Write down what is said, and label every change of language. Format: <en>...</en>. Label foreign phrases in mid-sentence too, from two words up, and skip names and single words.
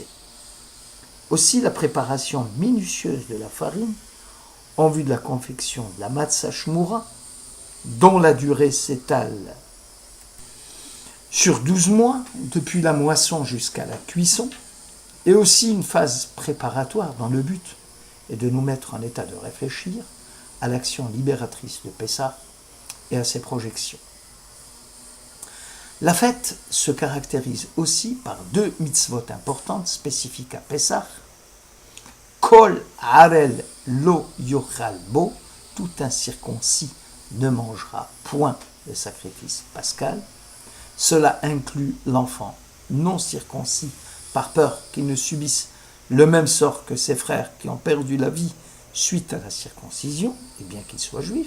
<fr>Aussi, la préparation minutieuse de la farine en vue de la confection de la</fr> <he>מצה שמורה,</he> <fr>dont la durée s'étale sur 12 mois, depuis la moisson jusqu'à la cuisson, et aussi une phase préparatoire dans le but est de nous mettre en état de réfléchir à l'action libératrice de Pessah et à ses projections. La fête se caractérise aussi par deux mitzvot importantes spécifiques à Pessah.</fr> <he>כל ערל לא יאכל בו,</he> <fr>tout incirconcis ne mangera point le sacrifice pascal. Cela inclut l'enfant non circoncis par peur qu'il ne subisse le même sort que ses frères qui ont perdu la vie suite à la circoncision, et bien qu'il soit juif.</fr>